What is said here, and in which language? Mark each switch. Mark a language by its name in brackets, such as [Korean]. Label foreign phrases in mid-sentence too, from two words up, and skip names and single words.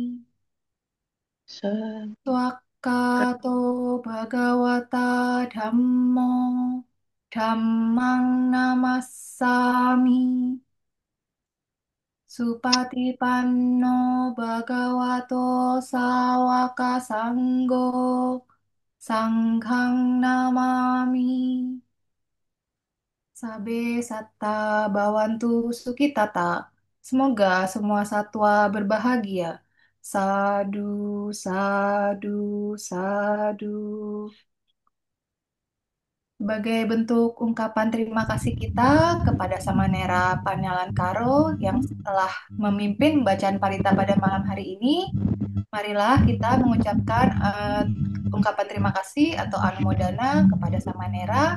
[Pali] Swakkato Bhagawata Dhammo Dhammang Namassami Supatipanno Bhagavato Sawaka Sanggo Sanghang Namami Sabe Satta Bawantu Sukitata. [Indonesian] Semoga semua satwa berbahagia. [Pali] Sadu, sadu, sadu. [Indonesian] Sebagai bentuk ungkapan terima kasih kita kepada Samanera Panyalan Karo yang telah memimpin bacaan parita pada malam hari ini, marilah kita mengucapkan ungkapan terima kasih atau anumodana kepada Samanera.